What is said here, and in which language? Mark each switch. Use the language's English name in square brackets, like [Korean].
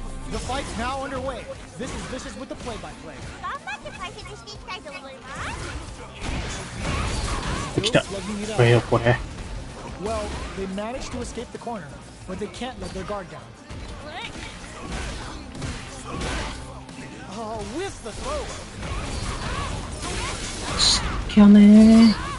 [English] The fight's now underway. This is Vicious with the play-by-play. [Japanese] 頑張って解説していきたいと思います。来た。 [English] Slugging it [Japanese] これよ、 [English] out. [Japanese] これ。 [English] Well, they managed to escape the corner, but they can't let their guard down. Oh, with the throw. きゃね